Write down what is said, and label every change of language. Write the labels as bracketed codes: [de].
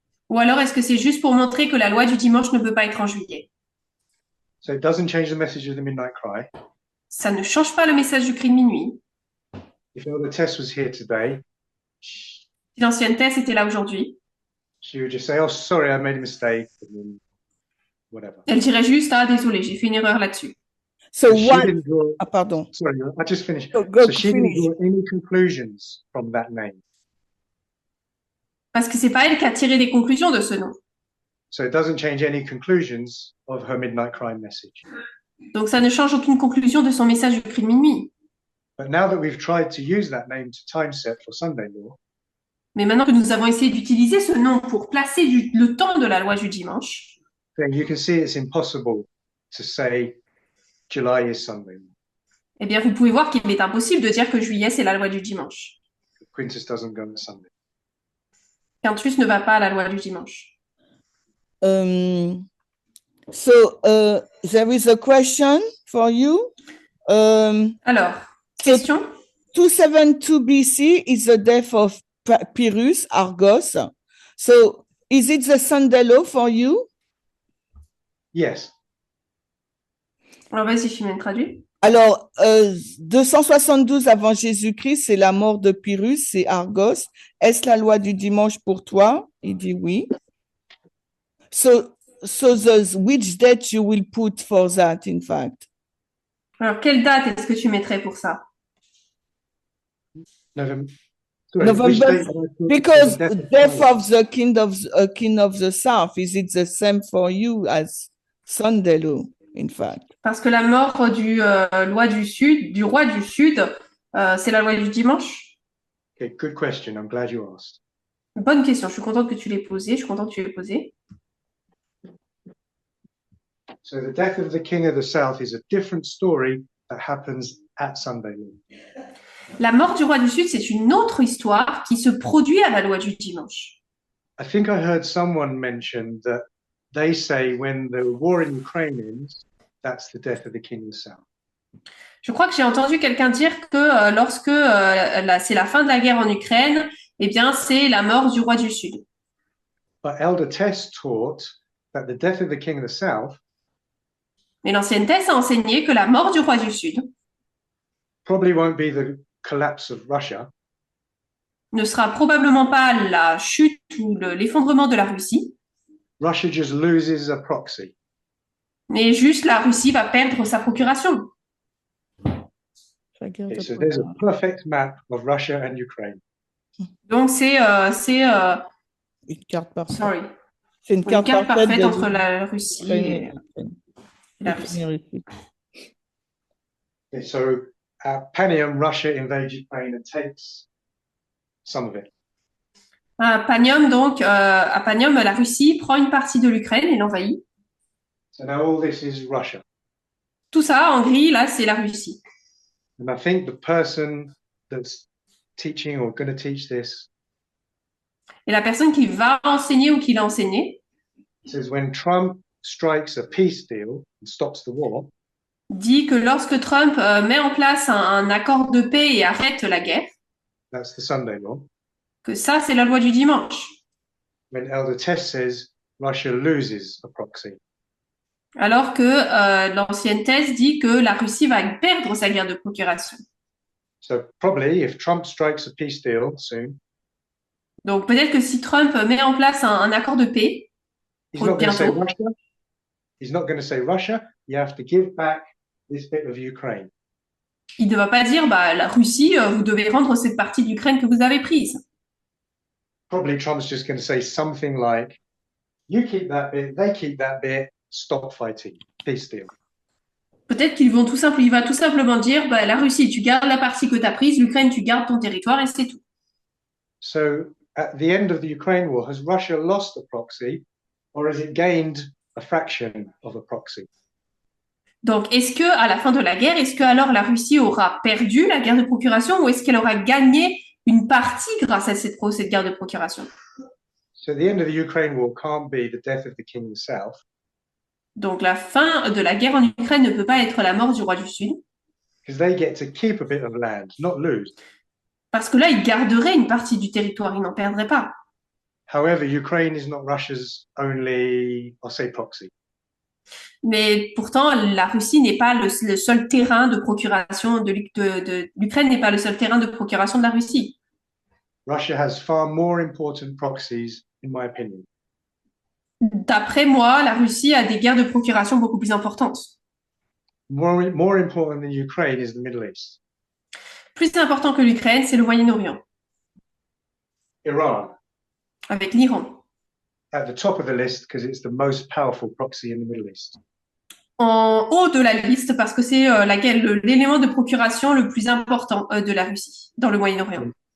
[fr] Ou alors, est-ce que c'est juste pour montrer que la loi du dimanche ne peut pas être en juillet? [en] So it doesn't change the message of the Midnight Cry. [fr] Ça ne change pas le message du cri de minuit. [en] If Elder Tess was here today, [fr] Si l'ancienne Thèse était là aujourd'hui, [en] she would just say, "Oh, sorry, I made a mistake," and then whatever. [fr] elle dirait juste, ah, désolé, j'ai fait une erreur là-dessus. [en] So She what? didn't draw. [fr] Ah, pardon. [en] Sorry, I just finished. Go So she didn't finish. draw any conclusions from that name. [fr] Parce que c'est pas elle qui a tiré des conclusions de ce nom. [en] So it doesn't change any conclusions of her Midnight Cry message. [fr] Donc, ça ne change aucune conclusion de son message du cri de minuit. [en] But now that we've tried to use that name to time set for Sunday law, [fr] Mais maintenant que nous avons essayé d'utiliser ce nom pour placer le temps de la loi du dimanche, [en] then you can see it's impossible to say July is Sunday law. [fr] eh bien, vous pouvez voir qu'il est impossible de dire que juillet, c'est la loi du dimanche. [en] Quintus doesn't go on Sunday. [fr] Quintus ne va pas à la loi du dimanche. [en] So there is a question for you. [fr] Alors, question? [en] 272 BC is the death of Pyrrhus, Argos. So is it the Sunday law for you? Yes. [fr] Alors, vas-y, Chimène, traduis. Alors, 272 avant Jésus-Christ, c'est la mort de Pyrrhus, c'est Argos. Est-ce la loi du dimanche pour toi? Il dit oui. [en] So which date you will put for that, in fact? [fr] Alors, quelle date est-ce que tu mettrais pour ça? [en] November. November, which date did I put because for the death Christ? of the king of the south, is it the same for you as Sunday law, in fact? [fr] Parce que la mort du roi du Sud, c'est la loi du dimanche? [en] Okay, good question. I'm glad you asked. [fr] Bonne question, je suis contente que tu l'aies posée, je suis contente que tu l'aies posée. [en] So the death of the king of the south is a different story that happens at Sunday law. [fr] La mort du roi du Sud, c'est une autre histoire qui se produit à la loi du dimanche. [en] I think I heard someone mention that they say when the war in Ukraine ends, that's the death of the king of the south. [fr] Je crois que j'ai entendu quelqu'un dire que lorsque c'est la fin de la guerre en Ukraine, eh bien, c'est la mort du roi du Sud. [en] But Elder Tess taught that the death of the king of the south [fr] Mais l'ancienne Thèse a enseigné que la mort du roi du Sud [en] probably won't be the collapse of Russia, [fr] ne sera probablement pas la chute ou l'effondrement de la Russie, [en] Russia just loses a proxy. [fr] mais juste la Russie va perdre sa procuration. [en] Okay, so there's a perfect map of Russia and Ukraine. [fr] Donc, c'est Une carte parfaite. [en] sorry, [fr] C'est une une carte carte parfaite de entre la Russie et la Russie. [en] Okay, so at Panium, Russia invades Ukraine and takes some of it. [fr] À Panium, donc, à Panium, la Russie prend une partie de l'Ukraine et l'envahit. [en] So now all this is Russia. [fr] Tout ça, en gris, là, c'est la Russie. [en] And I think the person that's teaching or going to teach this [fr] Et la personne qui va enseigner ou qui l'a enseigné [en] says when Trump strikes a peace deal and stops the war, [fr] dit que lorsque Trump met en place un accord de paix et arrête la guerre, [en] that's the Sunday law. [fr] que ça, c'est la loi du dimanche. [en] When Elder Tess says Russia loses a proxy. [fr] Alors que l'ancienne thèse dit que la Russie va perdre sa guerre de procuration. [en] So probably if Trump strikes a peace deal soon, [fr] Donc peut-être que si Trump met en place un accord de paix, [en] he's not going to say [fr] bientôt, [en] Russia. He's not going to say Russia. You have to give back this bit of Ukraine. [fr] il ne va pas dire bah, la Russie, vous devez rendre cette partie de l'Ukraine que vous avez prise. [en] Probably Trump's just going to say something like, "You keep that bit, they keep that bit. Stop fighting. Peace deal." [fr] Peut-être il va tout simplement dire bah, la Russie, tu gardes la partie que tu as prise, l'Ukraine, tu gardes ton territoire et c'est tout. [en] So at the end of the Ukraine war, has Russia lost a proxy, or has it gained a fraction of a proxy? [fr] Donc, est-ce que à la fin de la guerre, est-ce que alors la Russie aura perdu la guerre de procuration ou est-ce qu'elle aura gagné une partie grâce à cette guerre de procuration? [en] So the end of the Ukraine war can't be the death of the king of the south. [fr] Donc, la fin de la guerre en Ukraine ne peut pas être la mort du roi du Sud, [en] Because they get to keep a bit of land, not lose. [fr] parce que là, il garderait une partie du territoire, il n'en perdrait pas. [en] However, Ukraine is not Russia's only, I'll say, proxy. [fr] Mais pourtant, la Russie n'est pas le seul terrain de procuration l'Ukraine n'est pas le seul terrain de procuration de la Russie. [en] Russia has far more important proxies, in my opinion. [fr] D'après moi, la Russie a des guerres de procuration beaucoup plus importantes. [en] More important than Ukraine is the Middle East. [fr] Plus important que l'Ukraine, c'est le Moyen-Orient, [en] Iran, [fr] avec l'Iran. [en] at the top of the list because it's the most powerful proxy in the Middle East. [fr] En haut de la liste parce que c'est l'élément de procuration le plus important de la Russie dans le Moyen-Orient.